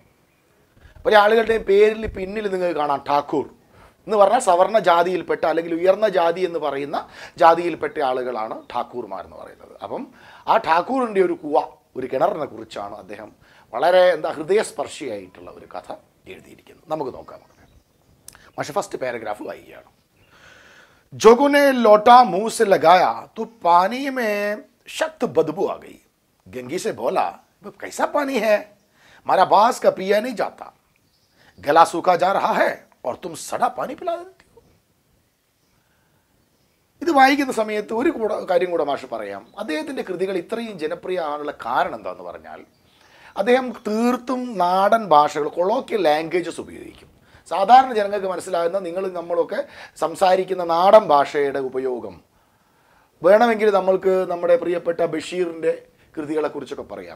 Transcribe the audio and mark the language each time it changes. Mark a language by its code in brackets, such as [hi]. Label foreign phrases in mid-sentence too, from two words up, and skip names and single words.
[ml] പല ആളുകളുടെയും പേരിൽ പിന്നിൽ നിങ്ങൾക്ക് കാണാം ഠാക്കൂർ എന്ന് പറഞ്ഞാൽ സവർണ ജാതിയിൽപ്പെട്ട, അല്ലെങ്കിൽ ഉയർന്ന ജാതി എന്ന് പറയുന്ന ജാതിയിൽപ്പെട്ട ആളുകളാണ് ഠാക്കൂർമാർ എന്ന് പറയുന്നത്. അപ്പം ആ ഠാക്കൂറിൻ്റെ ഒരു കുവ, ഒരു കിണറിനെ കുറിച്ചാണ് അദ്ദേഹം വളരെ ഹൃദയസ്പർശിയായിട്ടുള്ള ഒരു കഥ എഴുതിയിരിക്കുന്നത്. നമുക്ക് നോക്കാം. പക്ഷേ [en] first paragraph [ml] വായിക്കുകയാണ്. [hi] जोगों ने लोटा मुंह से लगाया तो पानी में सख्त बदबू आ गई. गंगी से बोला, कैसा पानी है? हमारा बांस का पिया नहीं जाता. गला सूखा जा रहा है और तुम सड़ा पानी पिला देती हो. [ml] ഇത് വായിക്കുന്ന സമയത്ത് ഒരു കാര്യം കൂടെ മാഷ് പറയാം. അദ്ദേഹത്തിൻ്റെ കൃതികൾ ഇത്രയും ജനപ്രിയമാകാനുള്ള കാരണം എന്താണെന്ന് പറഞ്ഞാൽ, അദ്ദേഹം തീർത്തും നാടൻ ഭാഷകൾ, [en] colloquial languages [ml] ഉപയോഗിക്കും. സാധാരണ ജനങ്ങൾക്ക് മനസ്സിലാകുന്ന നമ്മളൊക്കെ സംസാരിക്കുന്ന നാടൻ ഭാഷയുടെ ഉപയോഗം വേണമെങ്കിൽ നമ്മൾക്ക് നമ്മുടെ പ്രിയപ്പെട്ട ബഷീറിൻ്റെ കൃതികളെക്കുറിച്ചൊക്കെ പറയാം.